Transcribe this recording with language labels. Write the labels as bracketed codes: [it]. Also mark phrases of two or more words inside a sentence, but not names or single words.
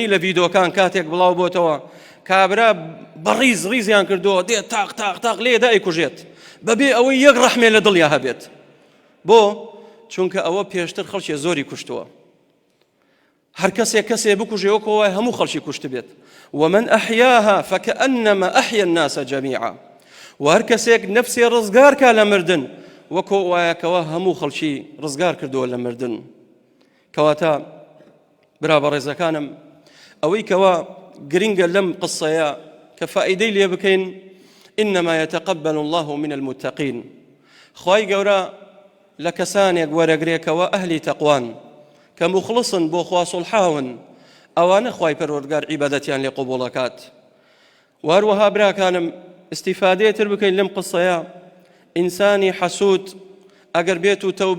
[ckb] لە ڤیدۆکان کاتێک بڵاو بۆتەوە کابرا بەڕیز ڕیزیان کردووە دێت تاق تاق تاق لێدا ئەیکوژێت بەبێ ئەوەی یەک ڕەحمێ لە دڵیا هەبێت بۆ چونکە ئەوە پێشتر خەڵکی زۆری کوشتووە هەر کەسێ بکوژێ وەکو وایە هەموو خەڵکی کوشت بێت [ar] ومن ئەحیاها فكأنما أحيا الناس جميعا [ckb] و هەر کەسێک نەفسێ ڕزگار کا لە مردن وەکو وایەکەوە هەموو خەڵکی ڕزگار کردووە لە مردن کەواتە برا بەڕێزەکانم ئەوەی کەوا گرنگە لەم قسەیە کە فائیدەی لێ بکەین [ar] إنما يتقبل الله من المتقين [ckb] خوای گەورە لە کەسانێک وەرەگرێکەوە ئەهلی تەقوان کە مخلصن بۆ خوا سڵحاون ئەوانە خوای پەروەردگار عیبادەتیان لێ قبوڵەکات وهروەها براکانم استیفادەیەتر بکەین لەم قسەیە ئینسانی حەسوود ئەگەر بێت و تەوبە